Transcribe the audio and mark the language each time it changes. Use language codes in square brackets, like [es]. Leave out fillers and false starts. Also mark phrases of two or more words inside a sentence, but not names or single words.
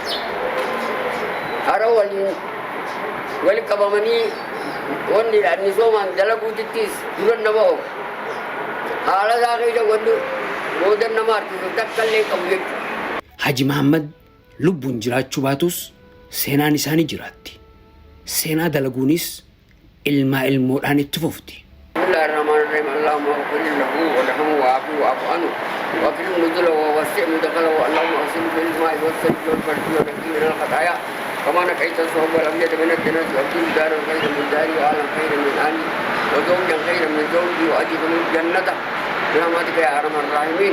[om] Harap waliin qabamanii wanni misoomaan dalaguutittis duran nama oofu. Haala isaa keessa wanni boodan nama harkisu takka illee qabu jechuudha. Haji Mahammad lubbuun jiraachuu baatus seenaan isaanii jiraatti. Seenaa dalaguunis ilmaa ilmoodhaan itti fufti. [ar] بسم الله الرحمن الرحيم. اللهم اغفر له وارحمه وعافه واعف عنه وأكرم نزله ووسع مدخله اللهم اغسله بالماء والثلج والبرد ونقيه من الخطايا كما نقيت الصوب والأبيض من الدنس وأبدل دارا خيرا من داري وأهلا خيرا من أهلي وزوجا خيرا من زوجي وأدخله الجنة برحمتك يا أرحم الراحمين.